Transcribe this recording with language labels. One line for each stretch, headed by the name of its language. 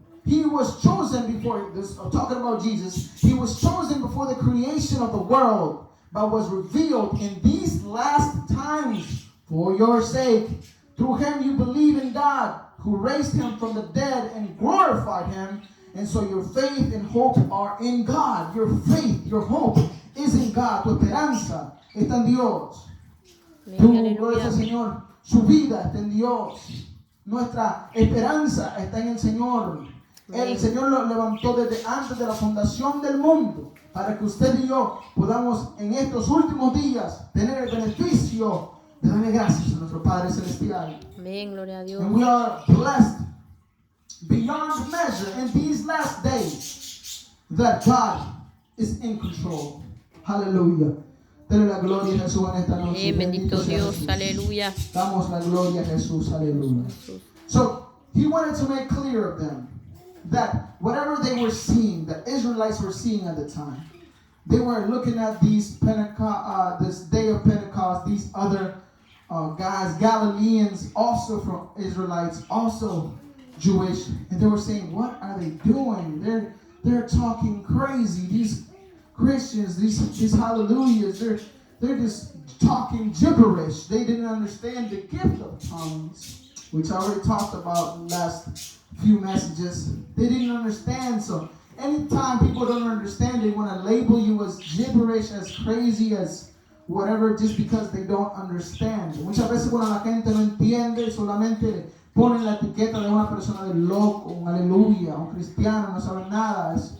English: he was chosen before this. Talking about Jesus, he was chosen before the creation of the world, but was revealed in these last times for your sake. Through him you believe in God, who raised him from the dead and glorified him. And so your faith and hope are in God. Your faith, your hope is in God.
Spanish: Tu esperanza está en Dios. Tu, gloria al Señor, su vida está en Dios. Nuestra esperanza está en el Señor. El Señor lo levantó desde antes de la fundación del mundo para que usted y yo podamos en estos últimos días tener el beneficio de darle gracias a nuestro Padre Celestial. Amén, gloria a Dios.
English: And we are blessed beyond measure in these last days that God is in control. Hallelujah.
Spanish: Dale la gloria a Jesús en esta noche. Amén, bendito Dios, Jesús. aleluya. Damos la gloria a Jesús, aleluya.
English: So he wanted to make clear of them that whatever they were seeing, the Israelites were seeing at the time, they were looking at these Pentecost, this day of Pentecost, these other guys, Galileans, also from Israelites, also Jewish, and they were saying, "What are they doing? They're talking crazy. These Christians, these hallelujahs, they're just talking gibberish. They didn't understand the gift of tongues, which I already talked about last few messages. They didn't understand. So anytime people don't understand, they want to label you as gibberish, as crazy, as whatever, just because they don't understand.
Spanish: Muchas veces cuando la gente no entiende, solamente ponen la etiqueta de una persona de loco, un aleluya, un cristiano, no saben nada.